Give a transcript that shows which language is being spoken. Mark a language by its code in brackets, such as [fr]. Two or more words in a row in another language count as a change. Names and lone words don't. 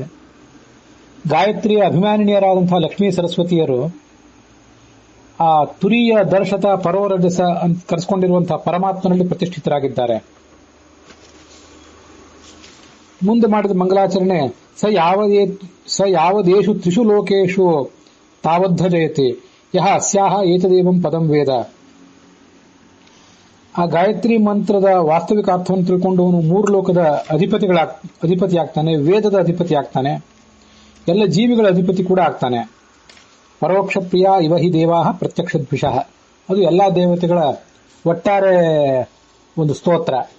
[kn] ಗಾಯತ್ರಿಯ ಅಭಿಮಾನಿನಿಯರಾದಂತಹ ಲಕ್ಷ್ಮೀ ಸರಸ್ವತಿಯರು ಆ ತುರಿಯ ದರ್ಶತ ಪರೋರಜಸ ಅಂತ ಕರೆಸಿಕೊಂಡಿರುವಂತಹ ಪರಮಾತ್ಮನಲ್ಲಿ ಪ್ರತಿಷ್ಠಿತರಾಗಿದ್ದಾರೆ. ಮುಂದೆ ಮಾಡಿದ ಮಂಗಲಾಚರಣೆ [sa] ಸ ಯಾವದೇಶು ತ್ರಿಷು ಲೋಕೇಶು ತಾವದ್ಧ ಜಯತಿ ಯಹ ಅಸ್ಯಾಹ ಏತದೇವಂ ಪದಂ ವೇದ. [kn] ಆ ಗಾಯತ್ರಿ ಮಂತ್ರದ ವಾಸ್ತವಿಕ ಅರ್ಥವನ್ನು ತಿಳ್ಕೊಂಡವನು 3 ಲೋಕದ ಅಧಿಪತಿ ಆಗ್ತಾನೆ, ವೇದದ ಅಧಿಪತಿ ಆಗ್ತಾನೆ, ಎಲ್ಲ ಜೀವಿಗಳ ಅಧಿಪತಿ ಕೂಡ ಆಗ್ತಾನೆ. [sa] ಪರೋಕ್ಷ ಪ್ರಿಯ ಇವ ಹಿ ದೇವಾಹ ಪ್ರತ್ಯಕ್ಷ ದ್ವಿಷಃ, [kn] ಅದು ಎಲ್ಲಾ ದೇವತೆಗಳ ಒಟ್ಟಾರೆ ಒಂದು ಸ್ತೋತ್ರ.